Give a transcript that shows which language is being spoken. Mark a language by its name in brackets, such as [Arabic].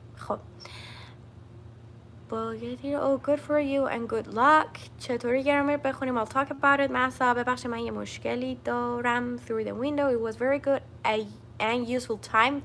[Persian] خب [English] Oh, good for you and good luck. [Persian] چطوری گرامر بخونیم؟ [English] I'll talk about it. [Persian] مثلا ببخشید من یه مشکلی دارم. [English] Through the window. It was very good and useful time.